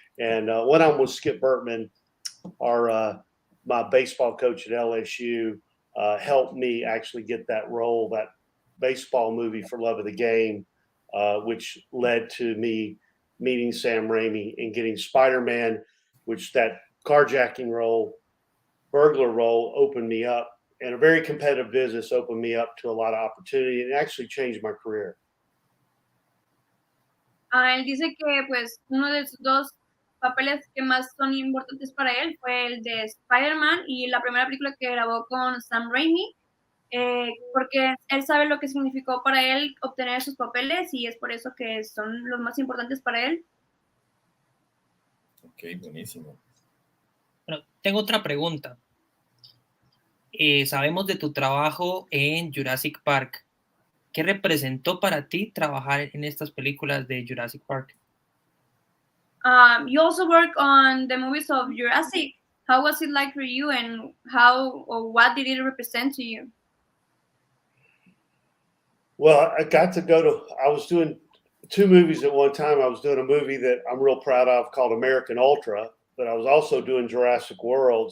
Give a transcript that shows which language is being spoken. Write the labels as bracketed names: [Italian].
[English] And when I'm with Skip Burtman, my baseball coach at LSU, helped me actually get that role, that baseball movie For Love of the Game, which led to me meeting Sam Raimi and getting Spider-Man, which that carjacking role, burglar role, opened me up, and a very competitive business opened me up to a lot of opportunity and actually changed my career. [Spanish] Él dice que pues uno de sus dos papeles que más son importantes para él fue el de Spider-Man y la primera película que grabó con Sam Raimi, porque él sabe lo que significó para él obtener esos papeles y es por eso que son los más importantes para él. Ok, buenísimo. Bueno, tengo otra pregunta. Sabemos de tu trabajo en Jurassic Park. ¿Qué representó para ti trabajar en estas películas de Jurassic Park? [English] You also work on the movies of Jurassic. How was it like for you, and how or what did it represent to you? Well, I was doing two movies at one time. I was doing a movie that I'm real proud of called American Ultra, but I was also doing Jurassic World.